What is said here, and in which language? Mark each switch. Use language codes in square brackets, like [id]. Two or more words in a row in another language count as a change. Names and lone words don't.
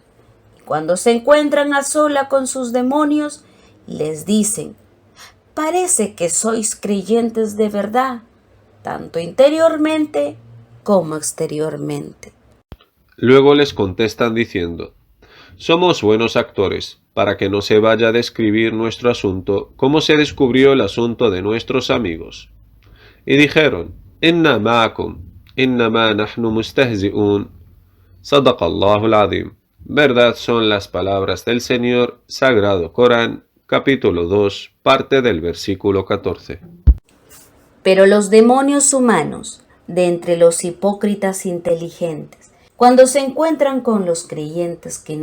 [es] Y cuando se encuentran a sola con sus demonios, les dicen: parece que sois creyentes de verdad, tanto interiormente como exteriormente. Luego les contestan diciendo: somos buenos actores, para que no se vaya a describir nuestro asunto como se descubrió el asunto de nuestros amigos. Y dijeron: [ar] إنا معكم إنما نحن مستهزئون. صدق الله العظيم. [es] Verdad son las palabras del Señor, Sagrado Corán, capítulo 2, parte del versículo 14. Pero los demonios humanos de entre los hipócritas inteligentes, cuando se encuentran con los creyentes que